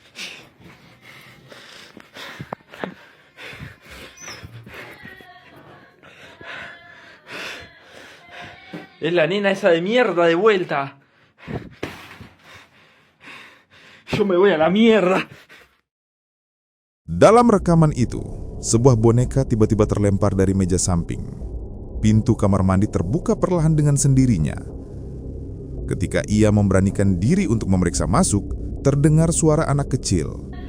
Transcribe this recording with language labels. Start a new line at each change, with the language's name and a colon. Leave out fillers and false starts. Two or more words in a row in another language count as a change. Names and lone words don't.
Spanish: Es la nena esa de mierda de vuelta. Yo me voy a la mierda.
Indonesian: Dalam rekaman itu, sebuah boneka tiba-tiba terlempar dari meja samping. Pintu kamar mandi terbuka perlahan dengan sendirinya. Ketika ia memberanikan diri untuk memeriksa masuk, terdengar suara anak kecil.